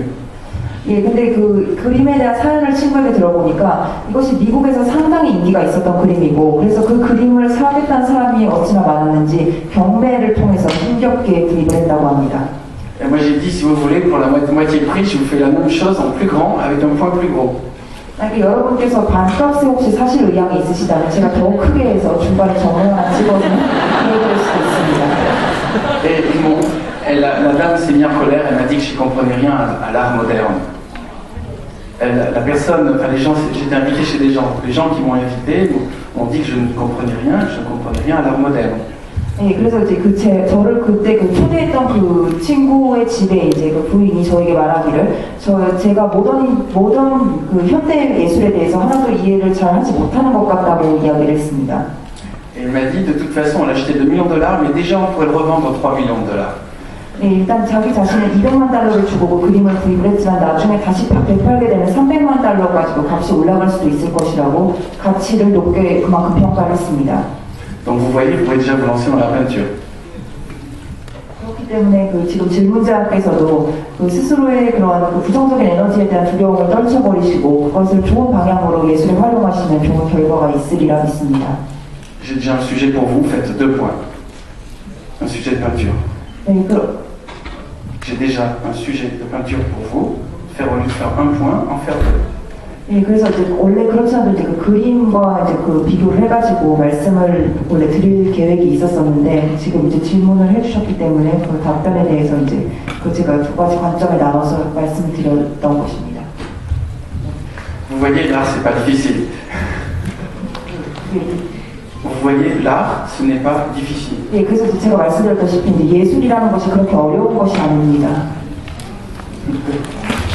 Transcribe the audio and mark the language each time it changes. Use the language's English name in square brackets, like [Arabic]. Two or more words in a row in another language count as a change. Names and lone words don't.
[Korean] 예, 근데 그 그림에 대한 사연을 친구에게 들어보니까 이것이 미국에서 상당히 인기가 있었던 그림이고 그래서 그 그림을 사겠다는 사람이 어찌나 많았는지 경매를 통해서 힘겹게 구입을 했다고 합니다. [French] Et moi j'ai dit si vous voulez pour la moitié prix, je vous fais la même chose en plus grand avec un point plus gros. [Korean] 만약에 여러분께서 반값에 혹시 사실 의향이 있으시다면 제가 더 크게 해서 중간에 점을 하나 찍어서 해드릴 수도 있습니다. [French] Et bon, la dame s'est mise en colère, elle m'a dit que je ne comprenais rien à l'art moderne. La personne, enfin les gens, j'étais invité chez des gens. Les gens qui m'ont invité m'ont dit que je ne comprenais rien à l'art moderne. [Korean] 네, 그래서 이제 저를 그때 초대했던 그 친구의 집에 이제 그 부인이 저에게 말하기를 제가 모던 그 현대 예술에 대해서 하나도 이해를 잘 하지 못하는 것 같다고 이야기를 했습니다. [French] Et elle m'a dit de toute façon elle achetait 2 millions de dollars, mais déjà on pourrait le revendre 3 millions de dollars. [Korean] 네, 일단 자기 자신은 200만 달러를 주고 그 그림을 구입을 했지만 나중에 다시 되팔게 되면 300만 달러까지도 값이 올라갈 수도 있을 것이라고 가치를 높게 그만큼 평가를 했습니다. [French] Donc vous voyez, vous pouvez déjà vous lancer dans la peinture. [Korean] 그렇기 때문에 그 지금 질문자께서도 그 스스로의 그런 그 부정적인 에너지에 대한 두려움을 떨쳐버리시고 그것을 좋은 방향으로 예술에 활용하시면 좋은 결과가 있으리라 믿습니다. [French] J'ai déjà un sujet pour vous, faites 2 points. Un sujet de peinture. [Korean] 네, [French] J'ai déjà un sujet de peinture pour vous. Faire au lieu de faire 1 point, en faire 2. [Korean] 네, 그래서 이제 원래 그렇지 않아도 이제 그 그림과 이제 그 비교를 해가지고 말씀을 원래 드릴 계획이 있었었는데 지금 이제 질문을 해주셨기 때문에 그 답변에 대해서 이제 그 제가 2가지 관점에 나눠서 말씀을 드렸던 것입니다. [French] Vous voyez, l'art, c'est pas difficile. Vous voyez, l'art, ce n'est pas difficile. [Korean] 네, 그래서 이제 제가 말씀드렸다시피 이제 예술이라는 것이 그렇게 어려운 것이 아닙니다.